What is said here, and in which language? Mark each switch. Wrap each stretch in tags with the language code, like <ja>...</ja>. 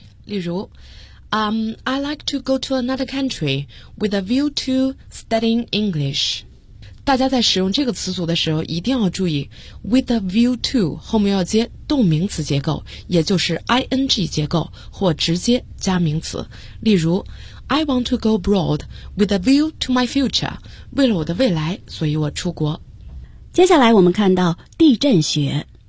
<zh>例如</zh> <en>I like to go to another country with a view to studying English。</en> <zh>大家在使用这个词组的时候一定要注意 with a view to 后面要接动名词结构，也就是 ing 结构或直接加名词。</zh> <en>例如 I want to go abroad with a view to my future，</en> <zh>为了我的未来，所以我出国。接下来我们看到地震学</zh>